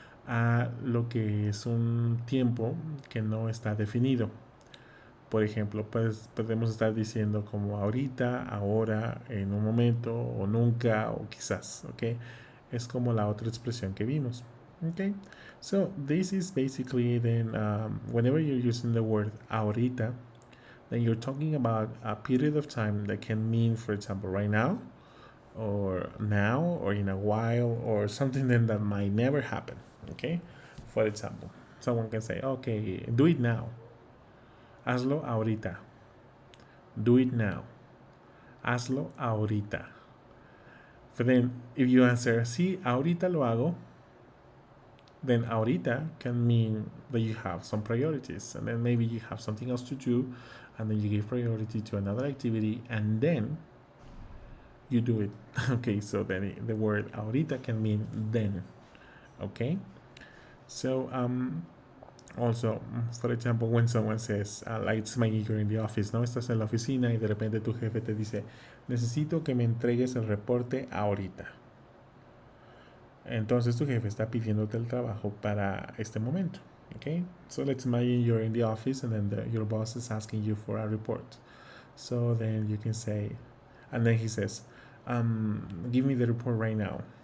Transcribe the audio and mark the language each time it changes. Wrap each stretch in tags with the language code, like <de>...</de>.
<es>a lo que es un tiempo que no está definido. Por ejemplo, pues podemos estar diciendo como ahorita, ahora, en un momento, o nunca, o quizás, ¿ok? Es como la otra expresión que vimos, ¿ok?</es> <en>So this is basically then whenever you're using the word ahorita, then you're talking about a period of time that can mean, for example, right now, or now, or in a while, or something then that might never happen, ¿ok? For example, someone can say, okay, do it now.</en> <es>Hazlo ahorita.</es> <en>Do it now.</en> <es>Hazlo ahorita.</es> <en>But then, if you answer,</en> <es>sí, ahorita lo hago,</es> <en>then ahorita can mean that you have some priorities. And then maybe you have something else to do, and then you give priority to another activity, and then you do it. Okay, so then the word ahorita can mean then. Okay? So, also, for example, when someone says, like it's my you're in the office, ¿no?</en> <es>Estás en la oficina y de repente tu jefe te dice, necesito que me entregues el reporte ahorita. Entonces tu jefe está pidiéndote el trabajo para este momento. Okay?</es> <en>So let's imagine you're in the office and then your boss is asking you for a report. So then you can say, and then he says, give me the report right now.</en>